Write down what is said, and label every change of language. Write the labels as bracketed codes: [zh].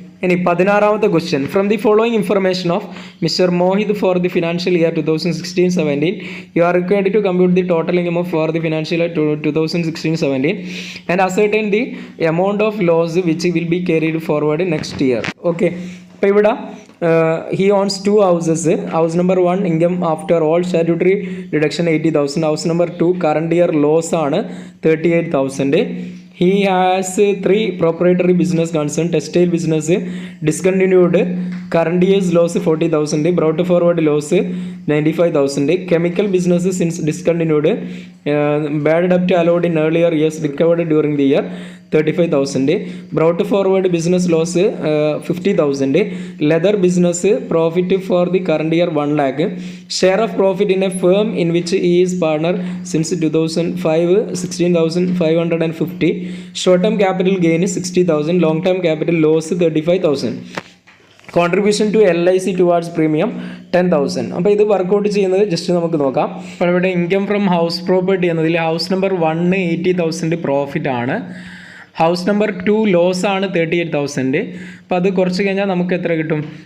[ml] ഇനി 16ാമത്തെ question. [en] From the following information of mister Mohit for the financial year 2016-17 you are required to compute the total income of for the financial year 2016-17 and ascertain the amount of loss which will be carried forward next year. Okay, [ml] അപ്പോൾ ഇവിടെ [en] he owns 2 houses. House number 1 income after all statutory deduction 80,000. House number 2 current year loss ആണ് 38,000. He has 3 proprietary business concern. Textile business discontinued, current year's loss 40,000, brought forward loss 95,000. Chemical business since discontinued, bad debt allowed in earlier years recovered during the year 35,000. Brought forward business loss 50,000. Leather business profit for the current year 1 lakh. Share of profit in a firm in which he is partner since 2005 16,550. Short term capital gain 60,000. Long term capital loss 35,000. Contribution to LIC towards premium 10,000. [ml] അപ്പോൾ ഇത് workout ചെയ്യുന്നത് just നമുക്ക് നോക്കാം. അപ്പോൾ ഇവിടെ income from house property എന്നതിൽ house number 1 80,000 profit ആണ്. House number 2 loss ആണ് 38,000. അപ്പോൾ അത് കുറച്ച് കഴിഞ്ഞാൽ നമുക്ക് എത്ര കിട്ടും?